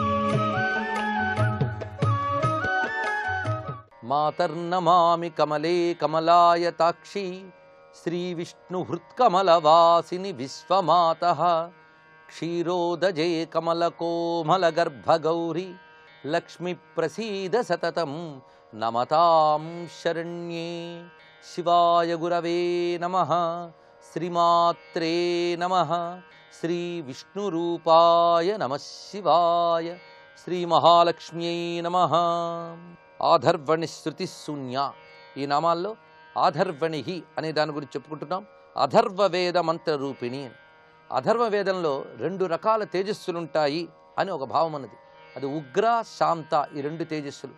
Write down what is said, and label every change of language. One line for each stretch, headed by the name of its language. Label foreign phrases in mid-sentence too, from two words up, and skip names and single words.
Sanskrit: मातर्नमामि कमले कमलायताक्षी श्रीविष्णुहृत्कमलवासिनि विश्वमातः क्षीरोदजे कमलकोमलगर्भगौरी लक्ष्मीप्रसीद सततं नमतां शरण्ये. शिवाय गुरवे नमः. श्रीमात्रे नमः. श्रीविष्णुरूपाय नमः शिवाय. श्रीमहालक्ष्म्यै नमः.
Telugu: ఆధర్వణి శృతి శూన్య, ఈ నామాల్లో ఆధర్వణి అనే దాని గురించి చెప్పుకుంటున్నాం.
Sanskrit: అధర్వవేద మంత్రరూపిణి.
Telugu: అధర్వవేదంలో 2 రకాల తేజస్సులుంటాయి అని ఒక భావం అన్నది. అది ఉగ్ర శాంత, ఈ 2 తేజస్సులు.